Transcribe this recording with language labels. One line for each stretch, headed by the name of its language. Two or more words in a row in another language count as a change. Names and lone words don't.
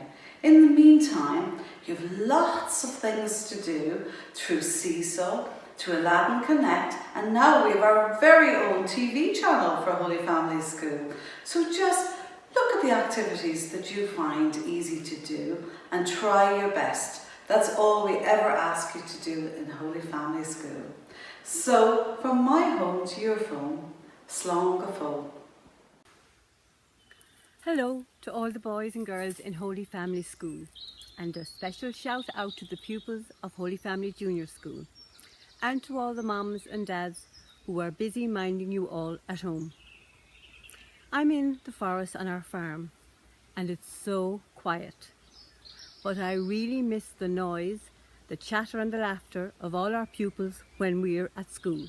English: In the meantime, you have lots of things to do through Seesaw, to Aladdin Connect, and now we have our very own TV channel for Holy Family School. So just look at the activities that you find easy to do and try your best. That's all we ever ask you to do in Holy Family School. So from my home to your phone,
Irish: slán go fóill.
English: Hello to all the boys and girls in Holy Family School, and a special shout out to the pupils of Holy Family Junior School, and to all the mums and dads who are busy minding you all at home. I'm in the forest on our farm, and it's so quiet, but I really miss the noise, the chatter and the laughter of all our pupils when we're at school.